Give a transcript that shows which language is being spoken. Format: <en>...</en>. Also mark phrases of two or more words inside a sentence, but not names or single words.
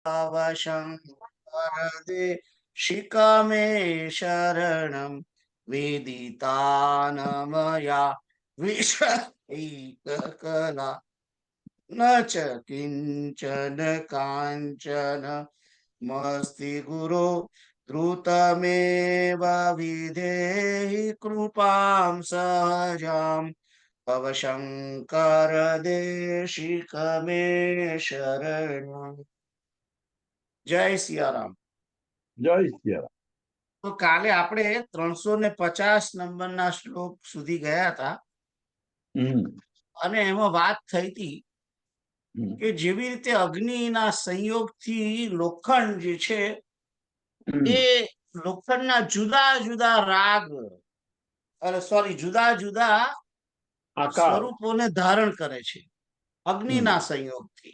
<sa>शिकमे शरणं वेदितानमया विषयैककला न च किञ्चन काञ्चन मस्ति गुरो द्रुतमेव विधेहि कृपां सहजां भव शंकर देशिक मे शरणं।</sa> <gu>જય સિયારામ। જય સિયારામ। તો કાલે આપણે 350 નંબરના શ્લોક સુધી ગયા હતા અને એમાં વાત થઈ હતી કે જેવી રીતે અગ્નિના સંયોગથી લોખંડ જે છે એ લોખંડના જુદા જુદા રાગ જુદા જુદા સ્વરૂપોને ધારણ કરે છે અગ્નિના સંયોગથી।</gu>